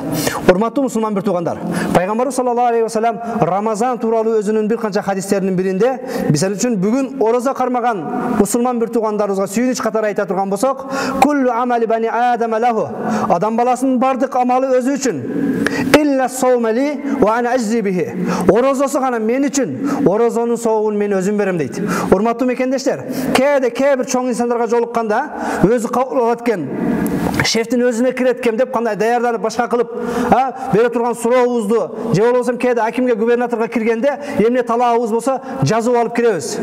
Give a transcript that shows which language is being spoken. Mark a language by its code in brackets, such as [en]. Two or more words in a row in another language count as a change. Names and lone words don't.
[ky] Урматтуу мусулман бир туугандар, пайгамбарыбыз [ar] صلى الله عليه وسلم [ky] Рамазан тууралуу өзүнүн бир канча хадистеринин биринде бизер үчүн бүгүн орозо кармаган мусулман бир туугандарыбызга сүйүнүч катары айта турган болсок, [ar] كل عمل ابن آدم له, [ky] адам баласынын бардык амалы өзү үчүн, [ar] إلا الصوم وأنا أجزي به, [ky] орозосу гана мен үчүн, орозонун соогун мен өзүм берем дейт. Урматтуу мекендештер, кээ бир чоң инсандарга жолукканда өзү кабыл алат экен, шефтин өзүнө кирет экен деп кандай даярданып башка кылып, бере турган сурообузду, же болбосо кээде акимге, губернаторго киргенде эмне талабыбыз болсо жазып алып киребиз.